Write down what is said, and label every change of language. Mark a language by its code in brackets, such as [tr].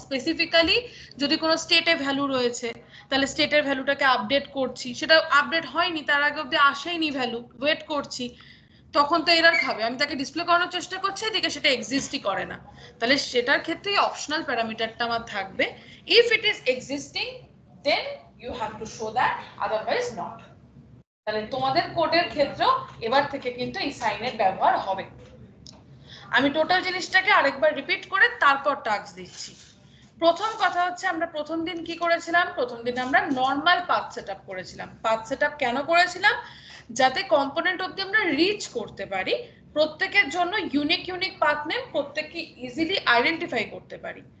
[bn] Specifically যদি কোনো স্টেটে ভ্যালু রয়েছে তাহলে স্টেটের ভ্যালুটাকে আপডেট করছি, সেটা আপডেট হয়নি, তার আগে অবধি আসেনি ভ্যালু, ওয়েট করছি, তখন তো এরর খাবে, আমি তাকে ডিসপ্লে করানোর চেষ্টা করছি, এদিকে সেটা এক্সিস্টই করে না, তাহলে সেটার ক্ষেত্রে অপশনাল প্যারামিটারটা আমার থাকবে। [en] If it is existing then you have to show that, otherwise not। [bn] তাহলে তোমাদের কোডের ক্ষেত্রেও এবার থেকে কিন্তু এই সাইনের ব্যবহার হবে। আমি টোটাল জিনিসটাকে আরেকবার রিপিট করে তারপর টাস্ক দিচ্ছি। প্রথম কথা হচ্ছে আমরা প্রথম দিন কি করেছিলাম, প্রথম দিন আমরা নরমাল পাথ সেটআপ করেছিলাম। পাথ সেটআপ কেন করেছিলাম, যাতে কম্পোনেন্ট অবধি আমরা রিচ করতে পারি, প্রত্যেকের জন্য ইউনিক পাথ নেম প্রত্যেককে ইজিলি আইডেন্টিফাই করতে পারি।